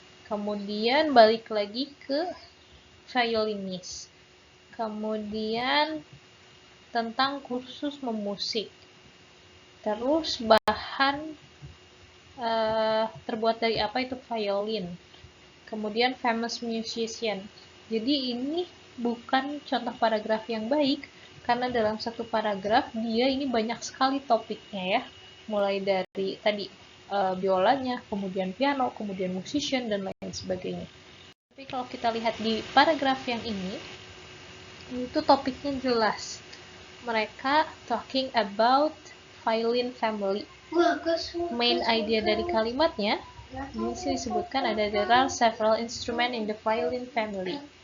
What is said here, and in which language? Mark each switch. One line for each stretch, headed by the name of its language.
Indonesian: Kemudian balik lagi ke violinis. Kemudian tentang kursus memusik. Terus bahan terbuat dari apa itu violin. Kemudian
English: famous musician.
Indonesian: Jadi ini bukan contoh paragraf yang baik karena dalam satu paragraf dia ini banyak sekali topiknya ya. Mulai dari tadi biolanya, kemudian piano, kemudian musician dan lain sebagainya. Tapi kalau kita lihat di paragraf yang ini itu topiknya jelas. Mereka
English: talking about violin family.
Indonesian: Main idea dari kalimatnya di sini disebutkan ada
English: there are several instruments in the violin family.